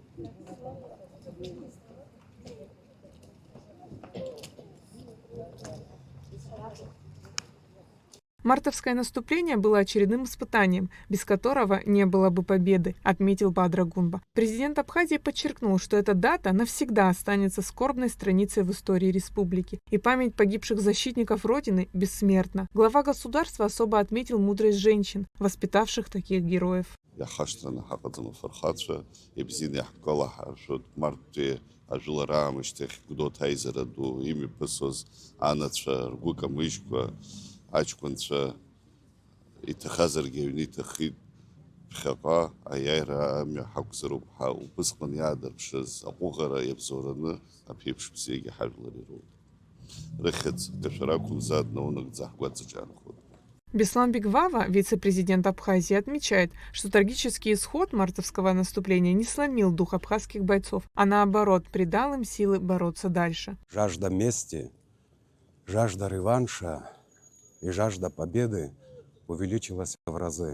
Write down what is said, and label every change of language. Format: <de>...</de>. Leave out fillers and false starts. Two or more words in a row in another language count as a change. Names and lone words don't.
<ru>Мартовское наступление было очередным испытанием, без которого не было бы победы, отметил Бадре Гунба. Президент Абхазии подчеркнул, что эта дата навсегда останется скорбной страницей в истории республики, и память погибших защитников Родины бессмертна. Глава государства особо отметил мудрость женщин, воспитавших таких героев.</ru> <ab>Аҷкәынцәа иҭахазаргьы аҩны иҭахит, ԥхьаҟа аиааира амҩа ҳақәзароуп ҳәа убысҟан иаадырԥшыз аҟәыӷара иабзоураны аԥеиԥш бзиагьы ҳажәлар ироуп. Рыхьыӡ кашәара акәымзар днаунагӡа ҳгәаҵаҿанхоит.</ab> <ru>Беслан Бигвава, вице-президент Абхазии, отмечает, что трагический исход мартовского наступления не сломил дух абхазских бойцов, а наоборот придал им силы бороться дальше. Жажда мести, жажда реванша и жажда победы увеличилась в разы.</ru>